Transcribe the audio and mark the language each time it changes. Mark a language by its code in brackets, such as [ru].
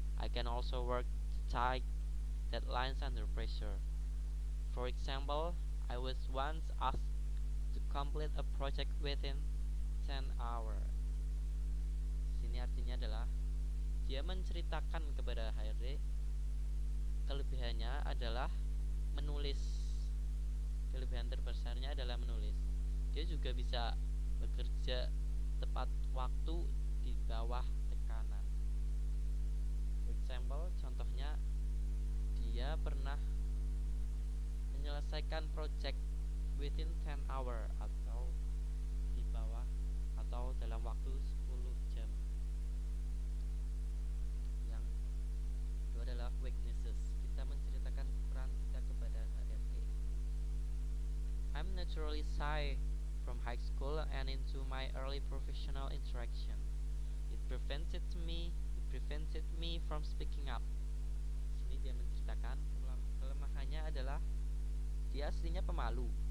[en] I can also work to tight deadlines under pressure. For example, I was once asked to complete a project within 10 hours. [id] Sini artinya adalah dia menceritakan kepada HRD kelebihannya adalah menulis. Kelebihan terbesarnya adalah menulis. Dia juga bisa bekerja tepat waktu di bawah tekanan. [en] For example, [id] contohnya dia pernah menyelesaikan project [en] within 10 hour [id] atau di bawah atau dalam waktu 10 jam. Yang itu adalah weaknesses. Kita menceritakan kekurangan kita kepada HRD. [en] I'm naturally shy from high school and into my early professional interaction. It prevented me from speaking up. [id] Sini dia menceritakan kelemahannya adalah dia aslinya pemalu.